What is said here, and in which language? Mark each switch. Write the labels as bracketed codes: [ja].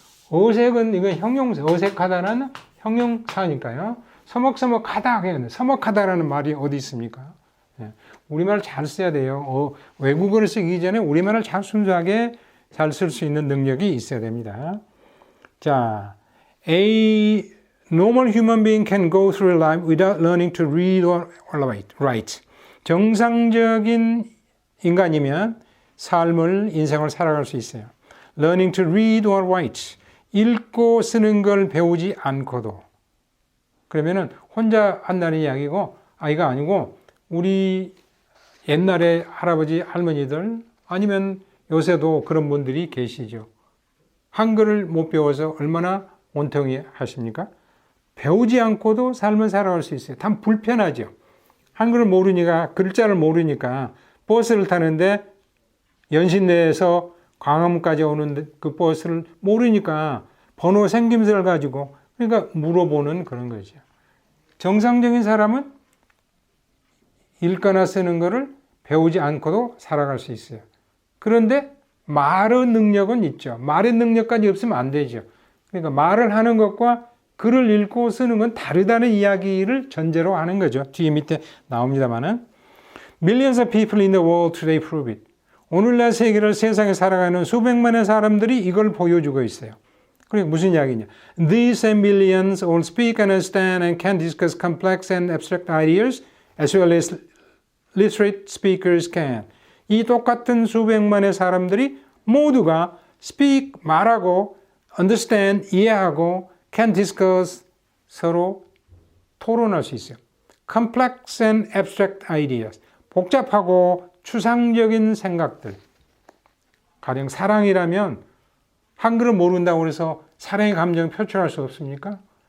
[ko] 어색은 이건 형용사, 어색하다는 형용사니까요. 서먹하다, 서먹하다라는 말이 어디 있습니까? 우리말을 잘 써야 돼요. 외국어를 쓰기 전에 우리말을 잘 순수하게 잘 쓸 수 있는 능력이 있어야 됩니다. 자, A는 [en] normal human being can go through life without learning to read or write. [ko] 정상적인 인간이면 삶을, 인생을 살아갈 수 있어요. [en] Learning to read or write. [ko] 읽고 쓰는 걸 배우지 않고도. 그러면은 혼자 한다는 이야기고, 아이가 아니고, 우리 옛날에 할아버지, 할머니들, 아니면 요새도 그런 분들이 계시죠. 한글을 못 배워서 얼마나 원통이 하십니까? 배우지 않고도 삶을 살아갈 수 있어요. 단 불편하죠. 한글을 모르니까, 글자를 모르니까 버스를 타는데 연신내에서 광화문까지 오는 그 버스를 모르니까 번호 생김새를 가지고 그러니까 물어보는 그런 거죠. 정상적인 사람은 읽거나 쓰는 거를 배우지 않고도 살아갈 수 있어요. 그런데 말의 능력은 있죠. 말의 능력까지 없으면 안 되죠. 그러니까 말을 하는 것과 글을 읽고 쓰는 건 다르다는 이야기를 전제로 하는 거죠. 뒤에 밑에 나옵니다만은 [en] Millions of people in the world today prove it. [ko] 오늘날 세상에 살아가는 수백만의 사람들이 이걸 보여주고 있어요. 그게 무슨 이야기냐? [en] These millions all speak, understand, and can discuss complex and abstract ideas as well as literate speakers can. [ko] 이 똑같은 수백만의 사람들이 모두가 speak, 말하고, understand, 이해하고, [en] can discuss, [ko] 서로 토론할 수 있어요. [en] Complex and abstract ideas. [ko] 복잡하고 추상적인 생각들. 가령 사랑이라면 한글을 모른다고 해서 사랑의 감정을 표출할 수 없습니까?